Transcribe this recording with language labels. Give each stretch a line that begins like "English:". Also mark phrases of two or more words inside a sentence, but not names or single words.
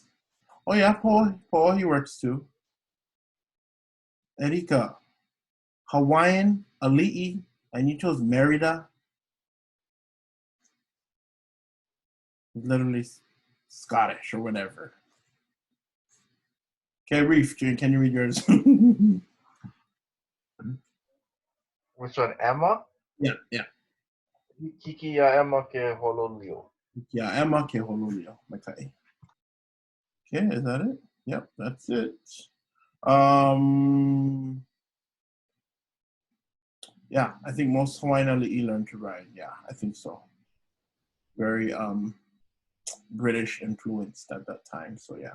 English: Oh yeah, Paul, he works too. Erika, Hawaiian, ali'i, and you chose Merida. Literally Scottish or whatever. Okay, Reef, can you read yours? Which one, Emma? Yeah.
Hawaiian: Hiki ia Emma ke hololio.
English: Yeah, Emma
Hawaiian: ke hololio.
English: Okay, is that it? Yep, that's it. Yeah, I think most Hawaiian ali'i learned to ride. Yeah, I think so. Very British influenced at that time, so yeah.